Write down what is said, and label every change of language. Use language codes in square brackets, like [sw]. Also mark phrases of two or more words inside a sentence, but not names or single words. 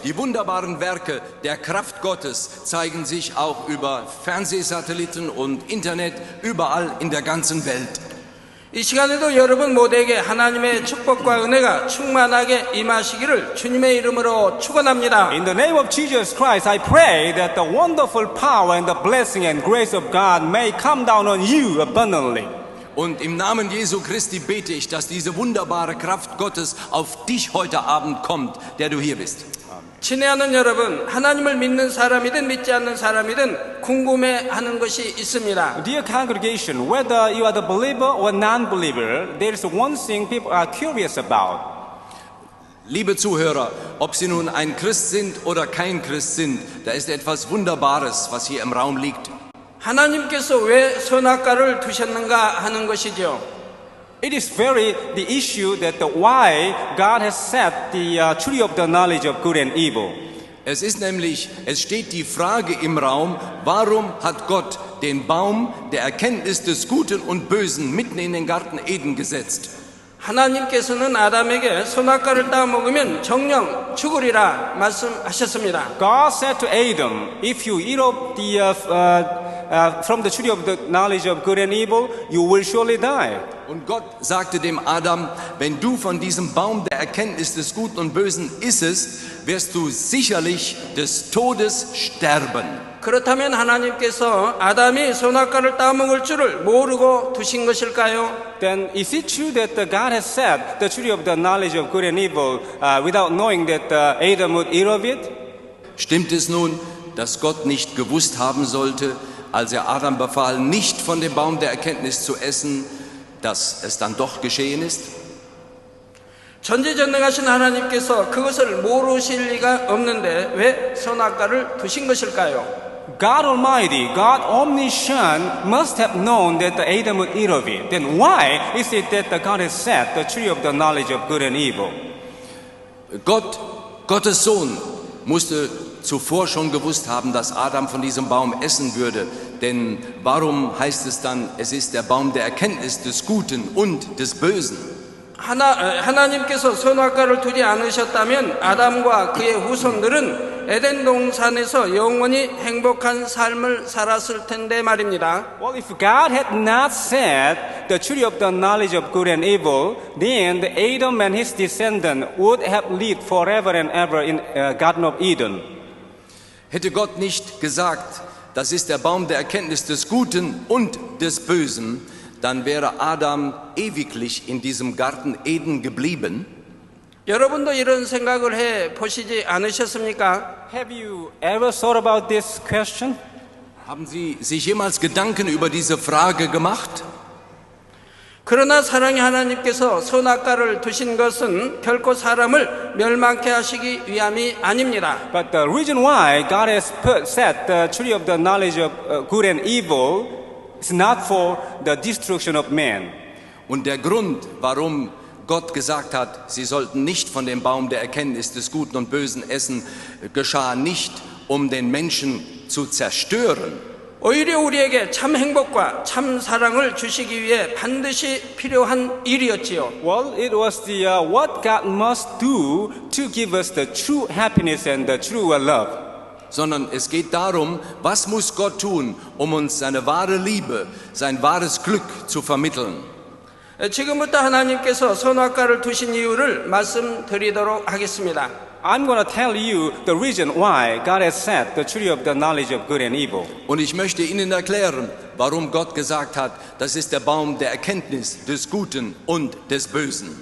[de] Die wunderbaren Werke der Kraft Gottes zeigen sich auch über Fernsehsatelliten und Internet überall in der ganzen Welt. [ko] 이 시간에도 여러분 모두에게 하나님의 축복과 은혜가 충만하게 임하시기를 주님의 이름으로 축원합니다. [en] In the name of Jesus Christ, I pray that the wonderful power and the blessing and grace of God may come down on you abundantly. [de] Und im Namen Jesu Christi bete ich, dass diese wunderbare Kraft Gottes auf dich heute Abend kommt, der du hier bist. [ko] 친애하는 여러분, 하나님을 믿는 사람이든 믿지 않는 사람이든 궁금해하는 것이 있습니다. [en] Dear congregation, whether you are the believer or non-believer, there is one thing people are curious about. [de] Liebe Zuhörer, ob Sie nun ein Christ sind oder kein Christ sind, da ist etwas Wunderbares, was hier im Raum liegt. [ko] 하나님께서 왜 선악과를 두셨는가 하는 것이죠. [en] It is very the issue that why God has set the tree of the knowledge of good and evil. [de] Es steht die Frage im Raum, warum hat Gott den Baum der Erkenntnis des Guten und Bösen mitten in den Garten Eden gesetzt? [ko] 하나님께서는 아담에게 선악과를 따먹으면 정령 죽으리라 말씀하셨습니다. [en] God said to Adam, if you eat of from the tree of the knowledge of good and evil, you will surely die. [de] Und Gott sagte dem Adam, wenn du von diesem Baum der Erkenntnis des Guten und Bösen issest, wirst du sicherlich des Todes sterben. [ko] 그렇다면 하나님께서 아담이 선악과를 따먹을 줄을 모르고 두신 것일까요? [en] Then is it true that God has set the tree of the knowledge of good and evil without knowing that Adam would eat of it? [de] Stimmt es nun, dass Gott nicht gewusst haben sollte, als er Adam befahl, nicht von dem Baum der Erkenntnis zu essen, dass es dann doch geschehen ist? [ko] 전지전능하신 하나님께서 그것을 모르실 리가 없는데 왜 선악과를 두신 것일까요? [en] God Almighty, God Omniscient must have known that Adam would eat of it. Then why is it that God has set the tree of the knowledge of good and evil? [de] Gottes Sohn musste zuvor schon gewusst haben, dass Adam von diesem Baum essen würde. Denn warum heißt es dann, es ist der Baum der Erkenntnis des Guten und des Bösen? [ko] 하나님께서 선악과를 두지 않으셨다면 아담과 그의 후손들은 에덴 동산에서 영원히 행복한 삶을 살았을 텐데 말입니다. [en] Well, if God had not set the tree of the knowledge of good and evil, then Adam and his descendants would have lived forever and ever in Garden of Eden. [de] Hätte Gott nicht gesagt, das ist der Baum der Erkenntnis des Guten und des Bösen, dann wäre Adam ewiglich in diesem Garten Eden geblieben. [ko] 여러분도 이런 생각을 해 보시지 않으셨습니까? [en] Have you ever thought about this question? [de] Haben Sie sich jemals Gedanken über diese Frage gemacht? [ko] 그러나 사랑의 하나님께서 선악과를 두신 것은 결코 사람을 멸망케 하시기 위함이 아닙니다. [en] But the reason why God has set the tree of the knowledge of good and evil is not for the destruction of man. [de] Und der Grund, warum Gott gesagt hat, sie sollten nicht von dem Baum der Erkenntnis des Guten und Bösen essen, geschah nicht, um den Menschen zu zerstören. [ko] 오히려 우리에게 참 행복과 참 사랑을 주시기 위해 반드시 필요한 일이었지요. [en] Well, it was the what God must do to give us the true happiness and the true love. [de] Sondern es geht darum, was muss Gott tun, um uns seine wahre Liebe, sein wahres Glück zu vermitteln. [ko] 지금부터 하나님께서 선악과를 두신 이유를 말씀드리도록 하겠습니다. [en] I'm going to tell you the reason why God has set the tree of the knowledge of good and evil. [de] Und ich möchte Ihnen erklären, warum Gott gesagt hat, das ist der Baum der Erkenntnis des Guten und des Bösen.